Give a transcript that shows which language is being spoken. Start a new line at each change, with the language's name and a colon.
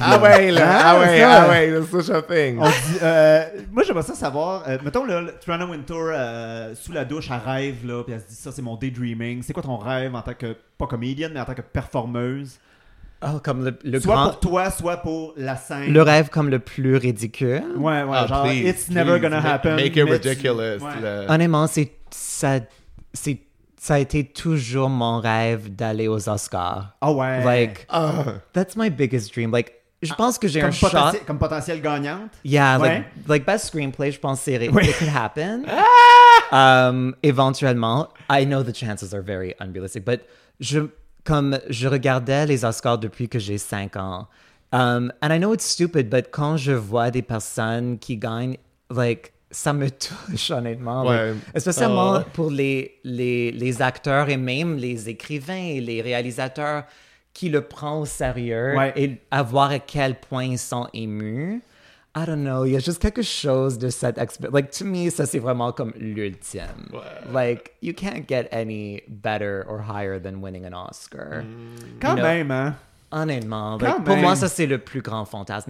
French: Ah ouais, là. Ah ouais, ah ouais, ouais, c'est ça, shopping. On dit, moi, j'aimerais ça savoir. Mettons, là, Trana Wintour, sous la douche, elle rêve, là, puis elle se dit, ça, c'est mon daydreaming. C'est quoi ton rêve en tant que, pas comédienne, mais en tant que performeuse? Oh, comme le soit grand... pour toi, soit pour la scène. Le rêve comme le plus ridicule. Ouais, ouais, oh, genre,
English: please, it's never gonna happen. Make it ridiculous. Tu... Ouais.
French: Honnêtement, ça a été toujours mon rêve d'aller aux Oscars. Oh ouais.
English: Like, that's my biggest dream. Like,
French: je pense que j'ai un shot. Comme potentielle gagnante?
English: Yeah,
French: ouais.
English: like best screenplay,
French: je pense que c'est
English: it could happen.
French: Ah! Éventuellement.
English: I know the chances are very unrealistic, but
French: je regardais les Oscars depuis que j'ai 5 ans.
English: And I know it's stupid, but
French: quand je vois des personnes qui gagnent,
English: like,
French: ça me touche, honnêtement. Ouais.
English: Like,
French: spécialement pour les acteurs et même les écrivains et les réalisateurs qui le prennent au sérieux, ouais, et à voir à quel point ils sont émus.
English: I don't know,
French: il y a juste quelque chose de cette expérience.
English: Like, to me,
French: ça, c'est vraiment comme l'ultime. Ouais.
English: Like, you can't get any better or higher than winning an Oscar.
French: Mm. Quand
English: you
French: même, hein? Honnêtement,
English: like,
French: pour moi, ça, c'est le plus grand fantasme.